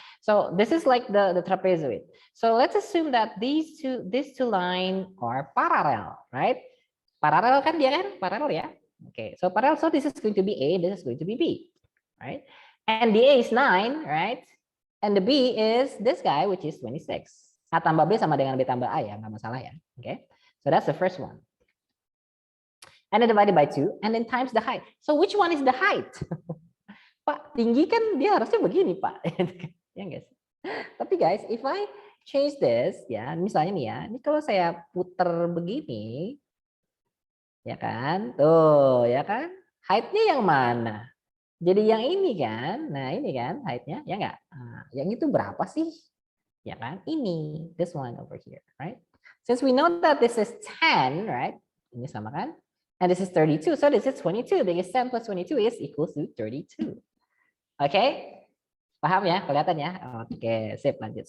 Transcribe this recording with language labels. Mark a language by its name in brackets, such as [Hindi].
[English] So this is like the trapezoid. So let's assume that these two lines are parallel, right? Parallel [Indonesian] kan dia kan? [English] Parallel ya. Okay. So parallel. So this is going to be A. This is going to be B, right? And the A is 9, right? And the B is this guy, which is 26. [Indonesian] A tambah B sama dengan B tambah A ya, nggak masalah ya. [English] Okay, so that's the first one. And then divided by 2, and then times the height. So which one is the height? [Indonesian] Pak, tinggi kan dia harusnya begini, Pak. Ya guys. Tapi guys, [English] if I change this, [Indonesian] ya, misalnya nih ya, ini kalau saya puter begini, ya kan, tuh, ya kan, height-nya yang mana? Jadi yang ini kan, nah ini kan height-nya, ya enggak? Nah, yang itu berapa sih? Ya kan, ini, [English] this one over here, right? Since we know that this is 10, right? [Indonesian] Ini sama kan? [English] And this is 32, so this is 22, because 10 plus 22 is equals to 32. [Indonesian] Okay? Paham ya? Kelihatan ya? Oke, sip, lanjut.